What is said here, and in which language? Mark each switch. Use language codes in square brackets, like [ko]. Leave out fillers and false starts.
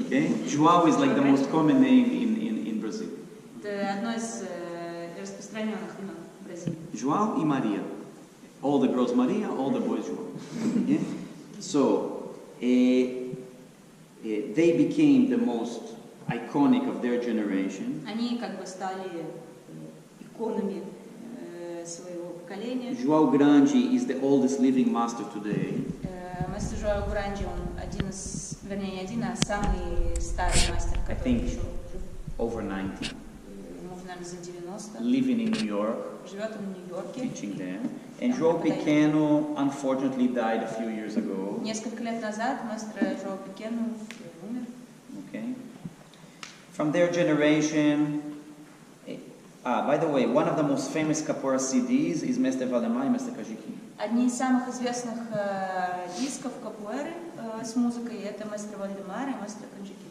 [en] Okay? João is like the most common name in Brazil. [ru] Это одно из распространенных имен в Бразилии. [en] João e Maria. All the girls Maria, all the boys João. Yeah? So, they became the most iconic of their generation. [ru] Они как бы стали иконами своего поколения. [en] João Grande is the oldest living master today. [ru] Мастер Жоао Гранди, он один из, вернее, не один, а самый старый мастер, который еще жив. [en] Over 90. [ru] Ему, наверное, за 90. [en] Living in New York. [ru] Живет он в Нью-Йорке. [en] Teaching there. And João Pequeno unfortunately died a few years ago. [ru] Несколько лет назад мастер Жоао Пекену умер. [en] Okay. From their generation, by the way, one of the most famous capoeira CDs is Mestre Valdemar and Mestre Kajiki. [ru] Одни из самых известных дисков капоэры с музыкой это мастер Вальдемар и мастер Каджики.